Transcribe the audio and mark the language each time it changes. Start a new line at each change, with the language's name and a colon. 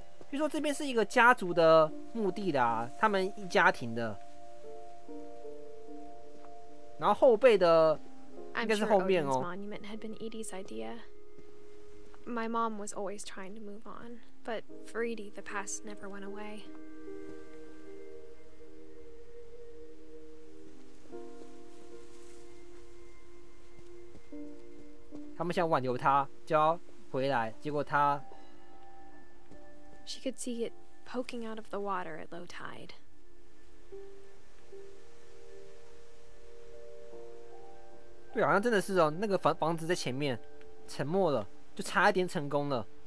Chinese: 据说这边是一个家族的墓地啦，他们一家庭的。然后后辈的应该是后面哦。
English: monument had been Edie's idea. My mom was always trying to move on, but for Edie, the past never went away.
Chinese: 他们想挽留他，就要回来，结果他
English: She could see it poking out of the water at low tide.
Chinese: 对，好像真的是哦，那个房子在前面沉没了，就差一点成功了。